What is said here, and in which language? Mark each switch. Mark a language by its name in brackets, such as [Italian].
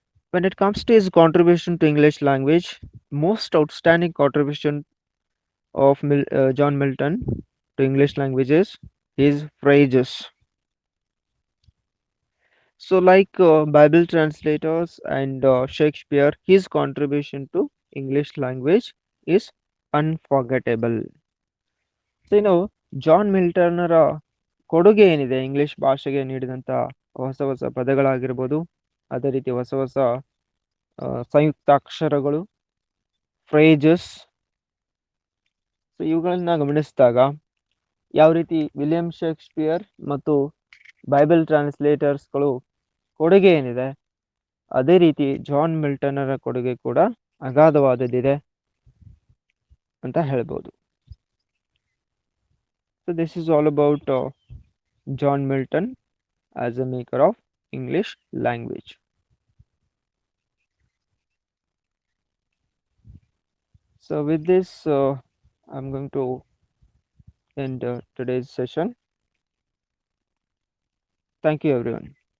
[English] When it comes to his contribution to English language, most outstanding contribution of John Milton to English language is his phrases. So like Bible translators and Shakespeare, his contribution to English language is unforgettable. [Kannada] So ಇನ್ನು John ಮಿಲ್ಟನ್ನರ ಕೊಡುಗೆ ಏನಿದೆ English ಭಾಷೆಗೆ ನೀಡಿದಂಥ ಹೊಸ ಹೊಸ ಪದಗಳಾಗಿರ್ಬೋದು, ಅದೇ ರೀತಿ ಹೊಸ ಹೊಸ ಸಂಯುಕ್ತಾಕ್ಷರಗಳು, ಫ್ರೇಜಸ್, ಸೊ ಇವುಗಳನ್ನ ಗಮನಿಸಿದಾಗ ಯಾವ ರೀತಿ ವಿಲಿಯಂ ಶೇಕ್ಸ್ಪಿಯರ್ ಮತ್ತು ಬೈಬಲ್ ಟ್ರಾನ್ಸ್ಲೇಟರ್ಸ್ಗಳು ಕೊಡುಗೆ ಏನಿದೆ, ಅದೇ ರೀತಿ ಜಾನ್ ಮಿಲ್ಟನ್ನರ ಕೊಡುಗೆ ಕೂಡ ಅಗಾಧವಾದದ್ದಿದೆ ಅಂತ ಹೇಳ್ಬೋದು. [English] So this is all about John Milton as a maker of English language. So with this, I'm going to end today's session. Thank you, everyone.